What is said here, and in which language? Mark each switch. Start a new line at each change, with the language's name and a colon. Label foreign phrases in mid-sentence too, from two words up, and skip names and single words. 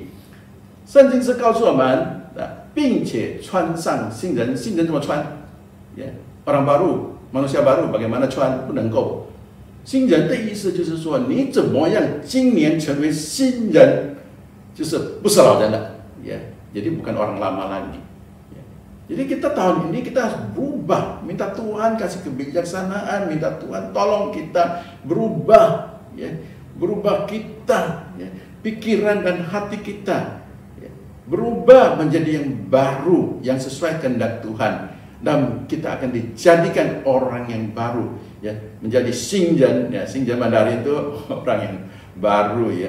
Chinese: 圣经是告诉我们，并且穿上新人。新人怎么穿？
Indonesian: Orang baru, manusia baru, bagaimana 穿？
Chinese: 不能够。新人的意思就是说，你怎么样今年成为新人，就是不是老人了，ya.
Indonesian: Jadi bukan orang lama lagi. Jadi kita tahun ini kita harus berubah, minta Tuhan kasih kebijaksanaan, minta Tuhan tolong kita berubah, ya, berubah kita, ya, pikiran dan hati kita, ya, berubah menjadi yang baru, yang sesuai kehendak Tuhan, dan kita akan dijadikan orang yang baru, ya, menjadi Xingren, ya, Xingren Mandarin itu orang yang baru, ya.